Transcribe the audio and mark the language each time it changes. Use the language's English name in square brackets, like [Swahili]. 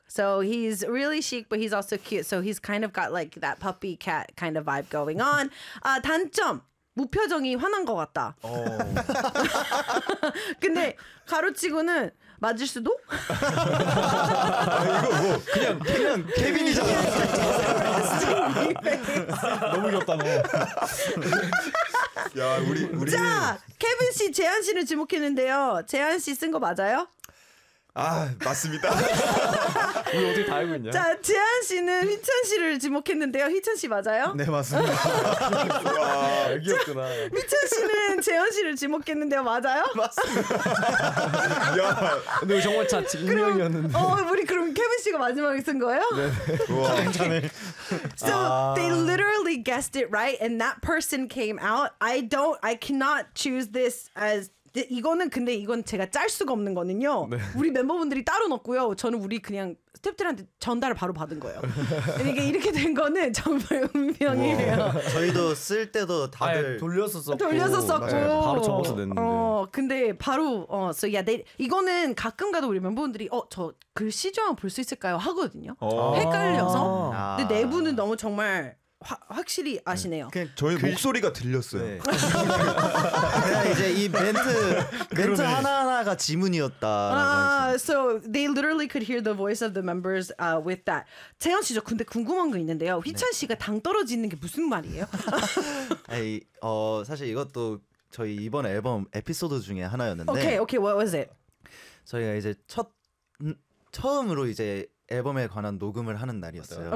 [English] So he's really chic, but he's also cute. So he's kind of got like that puppy cat kind of vibe going on. [Korean] 단점, 무표정이 화난 것 같다. 근데 가로치고는 맞을 수도? 이거 뭐 그냥 케빈이잖아. 너무 귀엽다 너. 야, 우리 자, 케빈 씨, 재한 씨를 지목했는데요. 재한 씨 쓴 거 맞아요? 아, 맞습니다. 우리 어떻게 다 알고 있냐? 자, 재한 씨는 휘찬 씨를 지목했는데요. 휘찬 씨 맞아요? 네, 맞습니다. 와, 귀엽구나. 휘찬 씨는 재현 씨를 지목했는데요. 맞아요? 맞습니다. 야, 근데 정말 참 익명이었는데. 우리 그럼 케빈 씨가 마지막에 쓴 거예요? 네. 우와, 괜찮네. [English] So they literally guessed it right, and that person came out. I cannot choose this as. [Korean] 이거는 근데 이건 제가 짤 수가 없는 거는요. 네. 우리 멤버분들이 따로 넣고요. 저는 우리 그냥 스태프들한테 전달을 바로 받은 거예요. 이게 이렇게 된 거는 정말 운명이에요. 저희도 쓸 때도 다들 돌려서 썼고 네. 바로 접어서 냈는데. [English] So yeah, [Korean] 이거는 가끔 가도 우리 멤버분들이 저 글씨 좀 볼 수 있을까요? 하거든요. 헷갈려서. 근데 내부는 너무 정말. 확실히 아시네요. 그냥 저희 목소리가 들렸어요. 네. 그냥 이제 이 멘트 하나하나가 지문이었다. [English] So they literally could hear the voice of the members with that. [Korean] 재현 씨죠. 근데 궁금한 거 있는데요. 휘찬 씨가 당 떨어지는 게 무슨 말이에요? 아니, 사실 이것도 저희 이번 앨범 에피소드 중에 하나였는데. [English] Okay, okay, what was it? [Korean] 저희가 이제 처음으로 이제 앨범에 관한 녹음을 하는 날이었어요.